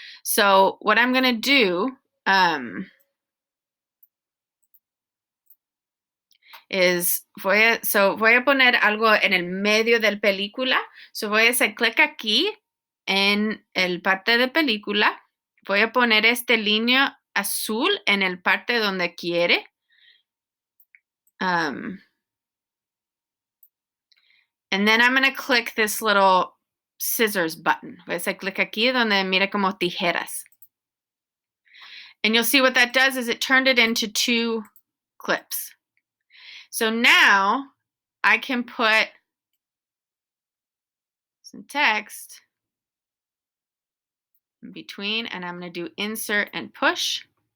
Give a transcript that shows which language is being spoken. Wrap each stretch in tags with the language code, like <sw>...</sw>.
<en>So what I'm going to do is</en> <es>voy a poner algo en el medio del película. So voy a hacer clic aquí en el parte de película. Voy a poner este línea azul en el parte donde quiere.</es> <en>And then I'm going to click this little scissors button.</en> <es>Voy a hacer clic aquí donde mira como tijeras.</es> <en>And you'll see what that does is it turned it into 2 clips. So now I can put some text in between, and I'm going to do insert and push.</en>